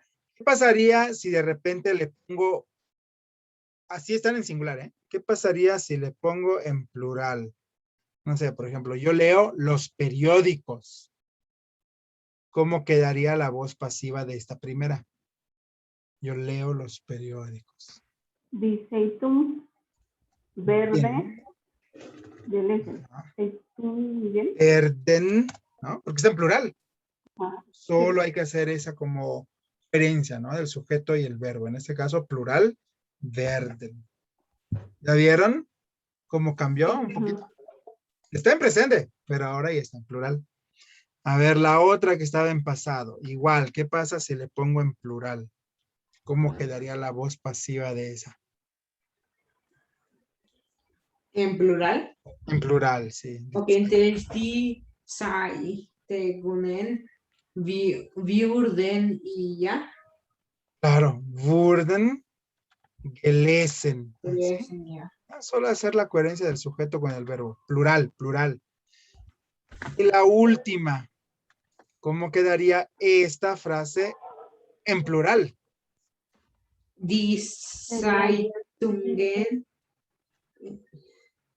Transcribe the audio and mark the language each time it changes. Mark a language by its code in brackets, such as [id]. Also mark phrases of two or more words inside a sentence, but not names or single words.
[es] ¿Qué pasaría si de repente le pongo, así están en singular, ¿eh? ¿Qué pasaría si le pongo en plural? No sé, por ejemplo, yo leo los periódicos. ¿Cómo quedaría la voz pasiva de esta primera? Yo leo los periódicos. [de] Die Zeitung verde [es] Bien. [de] gelesen. Zeitung gelesen. [es] Werden, ¿no? Porque está en plural. Ah, Solo hay que hacer esa como diferencia, ¿no? Del sujeto y el verbo. En este caso, plural, werden. ¿Ya vieron cómo cambió un poquito? Está en presente, pero ahora ya está en plural. A ver, la otra que estaba en pasado. Igual, ¿qué pasa si le pongo en plural? ¿Cómo quedaría la voz pasiva de esa? En plural. En plural, sí. Ok, entonces [de] die Zeitungen wurden [es] y ya. Claro, [de] wurden gelesen. [es] ¿Sí? Ya. Solo hacer la coherencia del sujeto con el verbo. Plural, plural. Y la última, ¿cómo quedaría esta frase en plural? [de] Die Zeitungen